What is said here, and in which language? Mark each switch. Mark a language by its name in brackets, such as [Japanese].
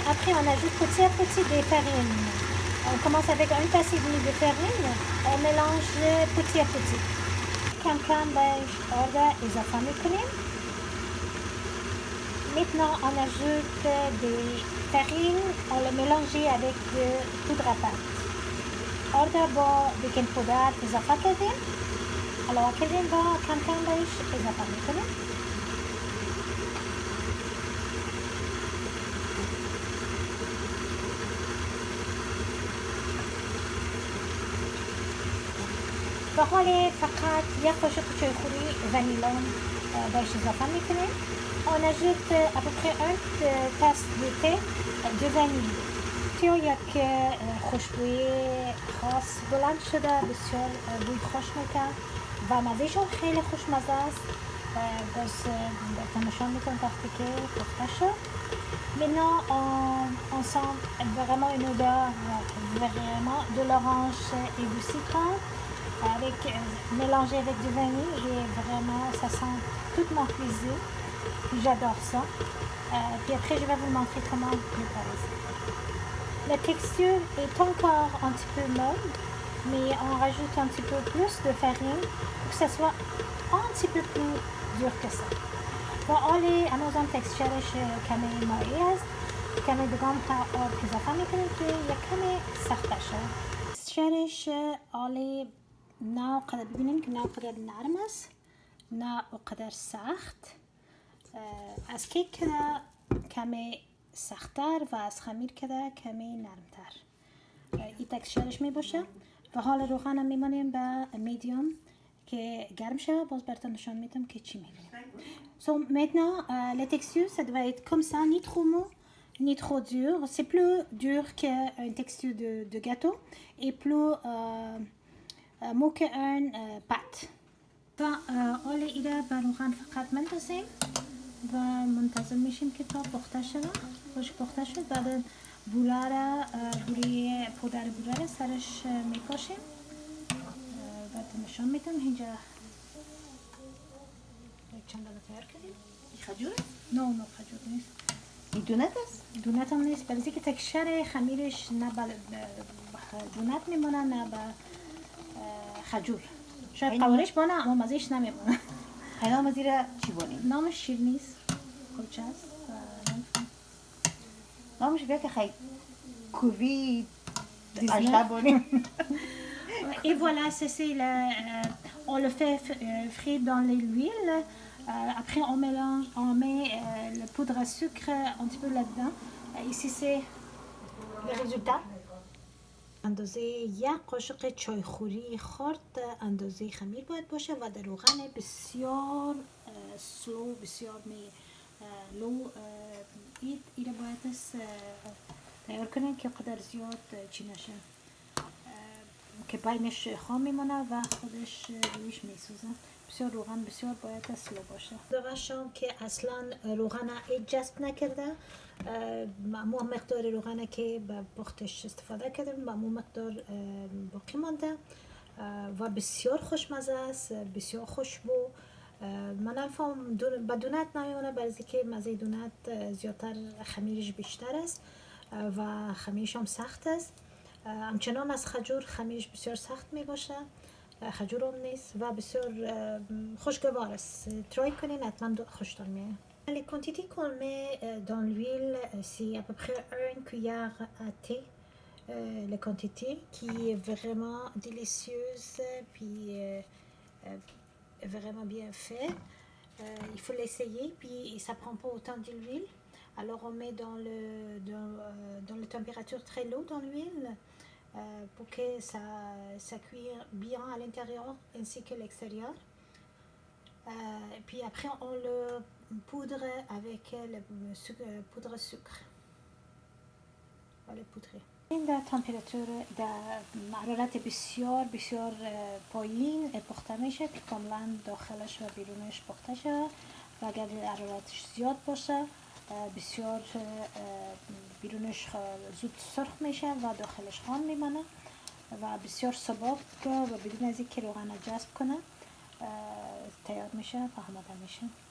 [French] Après on ajoute petit à petit des farines. On commence avec 1 tasse et demie de farine. On mélange petit à petit. [Persian] کم کم بهش آرد اضافه میکنیم. [French] Maintenant, on ajoute des farines, on le mélange avec de poudre à pâte. [Persian] Orda با بیکن پودر اضافه کردیم. علاوه کردیم و کم کم بهش اضافه میکنیم. و حالا فقط یک قاشق چایخوری ونیلا بهش اضافه میکنیم. [French] On ajoute à peu près 1 tasse de thé de vanille. [Persian] یک خوشبوی خاص بلند شده، بسیار بوی خوش میکنه و مزهشون خیلی خوشمزه است. باز براتون نشان میکنم وقتی که پخته شد. [French] Maintenant on sent vraiment une odeur vraiment de l'orange et du citron avec mélangé avec du vanille et vraiment ça sent tout mon plaisir. J'adore ça. Puis après, je vais vous montrer comment préparer ça. La texture est encore un petit peu molle, mais on rajoute un petit peu plus de farine pour que ça soit un petit peu plus dur que ça. [Persian] وآلی هنوزم تکسچرش کمی مایی هست، کمی دگم آب اضافه میکنیم که یک کمی سخت شه. تکسچرش آلی نه قدر ببینیم که نه قدر نرم است نه قدر سخت. از کیک کده کمی سخت‌تر و از خمیر کده کمی نرمتر. این تکسچرش می باشه و حال روغنم میمانیم به میدیوم que garme cher, [French] bon, c'est [Persian] nishon mitam que chimé. [French] So maintenant, la texture, ça doit être comme ça, ni trop mou, ni trop dur. C'est plus dur qu'une texture de gâteau et plus mou qu'une pâte. [Persian] فأولي إلى بروغان فقط منتظم و منتظم میشیم که تا پخته شده، خوش پخته شد. بعد بوری پودر بوره سرش میپاشیم. نشان میدم اینجا چند دانه تیار کردیم. این خجوره؟ نه خجور نیست. این دونت است؟ دونت هم نیست، برای که تکشر خمیرش نه به دونت میمونه نه به خجور. شاید قوارش بانه اما مزهش نمیمونه. حالا مزیر چی بانیم؟ نامش شیر نیست، کلچه است. نامش بیا که خیلی کوری اجدا بانیم. [French] Et voilà, c'est on le fait frire dans l'huile. Après, on mélange, on met le poudre à sucre un petit peu là-dedans. Ici, c'est le résultat. [Persian] اندازه یک قاشق چایخوری خرد اندازه خمیر باید باشه و در روغن بسیار سلو، بسیار لو ایره باید تیار کنیم که قدر زیاد چی نشه، که بینش خام میمونه و خودش رویش میسوزه. بسیار روغن بسیار باید سلو باشه. دوشم که اصلا روغن جذب نکرده، معمول مقدار روغن که به پختش استفاده کردیم معمول مقدار باقی مانده و بسیار خوشمزه است، بسیار خوشبو. من نفهم به دونت نمیمونه برای که مزه دونت زیادتر خمیرش بیشتر است و خمیرش هم سخت است. همچنان از خجور خمیرش بسیار سخت می باشه، خجور هم نیست و بسیار خوشگوار است. ترای کنین حتما خوشتون میاد. [French] Les quantités qu'on met dans l'huile, c'est à peu près une cuillère à thé. La quantité qui est vraiment délicieuse puis vraiment bien fait. Il faut l'essayer puis ça prend pas autant d'huile. Alors on met dans la température très low dans l'huile pour que ça cuire bien à l'intérieur ainsi que l'extérieur. Et puis après on le poudre avec le poudre sucre. On le poudre. [Persian] این در تمپراتور در حرارت بسیار بسیار پایین پخته میشه که کاملا داخلش و بیرونش پخته شه و اگر حرارتش زیاد باشه بسیار بیرونش زود سرخ میشه و داخلش خام میمانه و بسیار سبک و بدون از اینکه روغن جذب کنه تیار میشه و آماده میشه.